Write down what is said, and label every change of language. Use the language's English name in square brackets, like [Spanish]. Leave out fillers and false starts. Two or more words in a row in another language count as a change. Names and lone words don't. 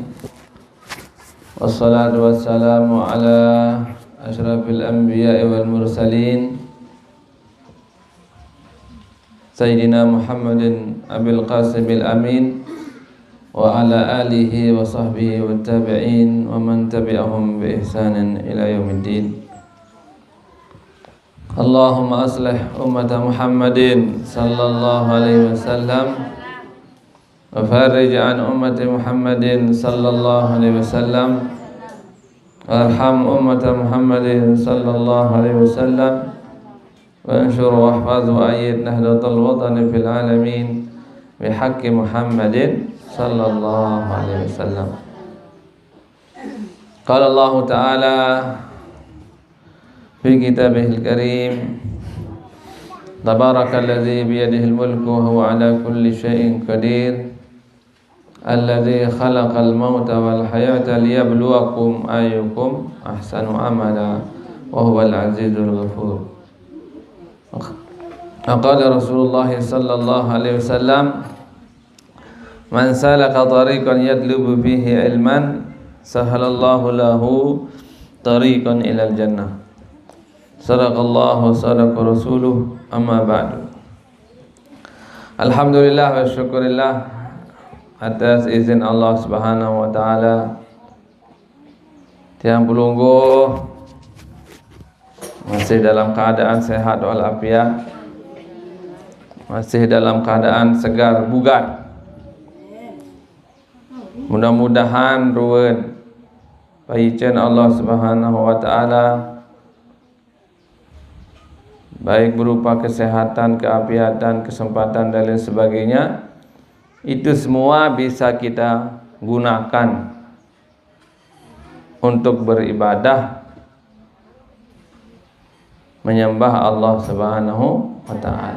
[Arabic] والصلاة والسلام على أشرف الأنبياء والمرسلين سيدنا محمد أبي القاسم الأمين وعلى آله وصحبه وتابعين ومن تبعهم بإحسان إلى يوم الدين. اللهم أصلح أمة محمد صلى الله عليه وسلم وفرج عن أمة محمد صلى الله عليه وسلم وارحم أمة محمد صلى الله عليه وسلم وانصر واحفظ وأيد نهضة الوطن في العالمين بحق محمد صلى الله عليه وسلم. قال الله تعالى في كتابه الكريم تبارك الذي بيده الملك وهو على كل شيء قدير الذي خلق الموت والحياة ليبلوكم أيكم أحسن عملا وهو العزيز الغفور. قال رسول الله صلى الله عليه وسلم من سلك طريقا يطلب فيه علما سهل الله له طريقا إلى الجنة. صدق الله صدق رسوله أما بعد. الحمد لله والشكر لله [Indonesian] atas izin [Arabic] الله سبحانه وتعالى [Sasak] tiang pelunggu [Indonesian] masih dalam keadaan sehat walafiat, masih dalam keadaan segar bugar. Mudah-mudahan [Sasak] ruwen paicen [Arabic] الله سبحانه وتعالى [Indonesian] baik berupa kesehatan, keafiatan, kesempatan dan lain sebagainya, itu semua bisa kita gunakan untuk beribadah menyembah [Arabic] الله سبحانه وتعالى.